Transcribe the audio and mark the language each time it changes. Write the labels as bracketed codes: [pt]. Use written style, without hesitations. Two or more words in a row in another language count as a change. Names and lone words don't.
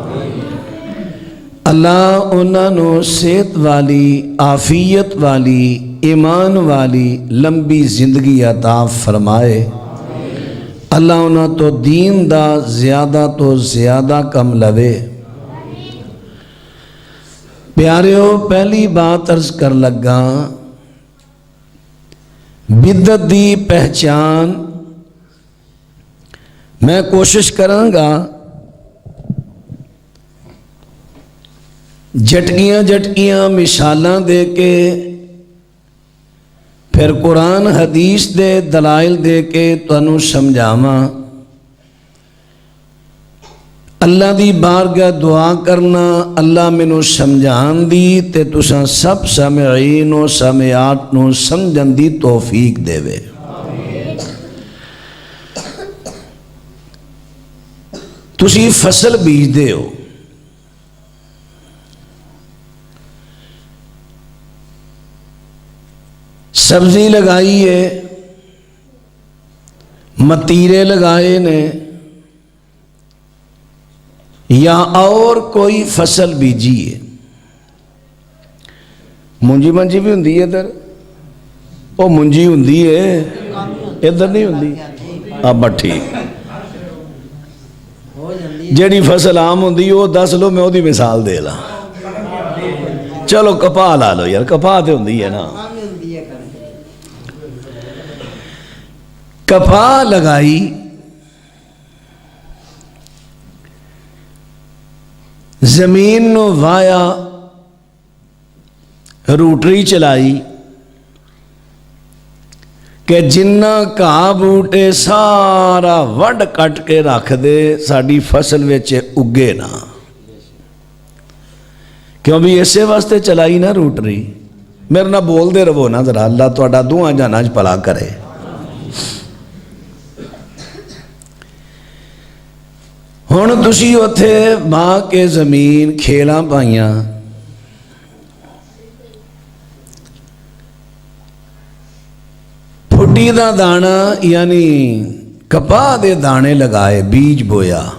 [pa] اللہ انہاں نو صحت والی، عافیت والی، ایمان والی لمبی زندگی عطا فرمائے، اللہ انہاں تو دین دا زیادہ تو زیادہ کم لوے۔ پیاریو، پہلی بات عرض کر لگا، بدعت دی پہچان میں کوشش کراں گا جھٹکیاں مثالاں دے کے پھر قرآن حدیث دے دلائل دے کے تانوں سمجھاواں، اللہ دی بارگاہ دعا کرنا اللہ مینوں سمجھان دی تے تساں سب سامعین و سامعات نوں سمجھن دی توفیق دے۔ تسی فصل بیج دے ہو، سبزی لگائی ہے، متیرے لگائے نے، یا اور کوئی فصل بیجی ہے، مونجی منجی بھی ہوندی ہے ادھر، وہ مونجی ہوندی ہے ادھر نہیں ہوندی، اب ٹھیک، جیڑی فصل عام ہوندی وہ دس لو، میں وہ دی مثال دے لا، چلو کپاہ لا لو یار، کپاہ تے ہوندی ہے نا، کپاہ لگائی، زمین نو وایا، روٹری چلائی کہ جنہ گھا بوٹے سارا وڈ کٹ کے رکھ دے ساڈی فصل وچ اگے نا، کیوں بھی اسے واسطے چلائی نا روٹری۔ میرے نہ بول دے رہو نا ذرا، اللہ تہاڈا دعاں جہاناں وچ بھلا کرے۔ ہن تسی اوتھے ماں کے زمین کھیلاں پائیاں، پھٹی دا دانا یعنی کپاہ دے دانے لگائے، بیج بویا،